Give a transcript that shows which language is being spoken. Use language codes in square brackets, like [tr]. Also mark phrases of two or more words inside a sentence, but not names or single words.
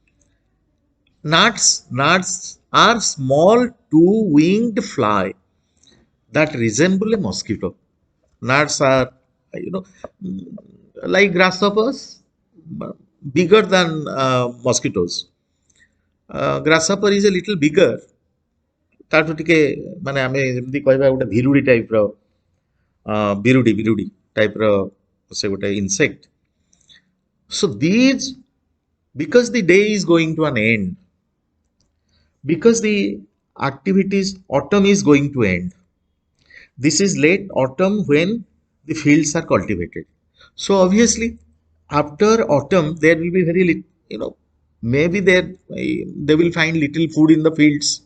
[en] Gnats are small two-winged fly that resemble a mosquito. Gnats are, you know, like grasshoppers, bigger than mosquitoes. Grasshopper is a little bigger. [or] ତାଠୁ ଟିକେ ମାନେ ଆମେ ଯେମିତି କହିବା ଗୋଟେ ଭିରୁଡି ଟାଇପର ବିରୁଡି ଟାଇପର ସେ ଗୋଟେ ଇନସେକ୍ଟ. [en] So these, because the day is going to an end, because the activities, autumn is going to end. This is late autumn when the fields are cultivated. So obviously, after autumn, there will be very little, maybe they will find little food in the fields.